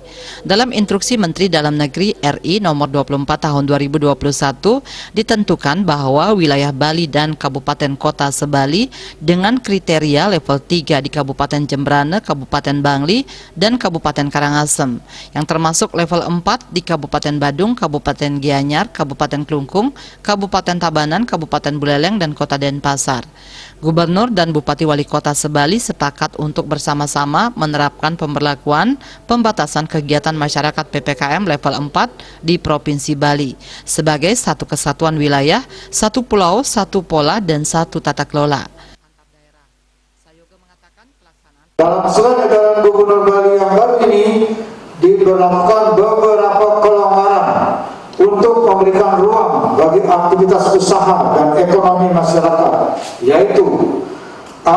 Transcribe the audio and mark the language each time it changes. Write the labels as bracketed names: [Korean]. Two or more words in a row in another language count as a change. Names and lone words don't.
[Indonesian] Dalam Instruksi Menteri Dalam Negeri RI nomor 24 tahun 2021 ditentukan bahwa wilayah Bali dan Kabupaten Kota Sebali dengan kriteria level 3 di Kabupaten Jembrane, Kabupaten Bangli, dan Kabupaten Karangasem, yang termasuk level 4 di Kabupaten Badung, Kabupaten Gianyar, Kabupaten Klungkung, Kabupaten Tabanan, Kabupaten Buleleng, dan Kota Denpasar. Gubernur dan Bupati Wali Kota Sebali sepakat untuk bersama-sama menerapkan pemberlakuan pembatasan kegiatan masyarakat PPKM level 4 di Provinsi Bali sebagai satu kesatuan wilayah, satu pulau, satu pola, dan satu tata kelola. Dalam surat edaran Gubernur Bali yang baru ini diberlakukan beberapa kelonggaran untuk memberikan ruang bagi aktivitas usaha dan ekonomi masyarakat, yaitu A.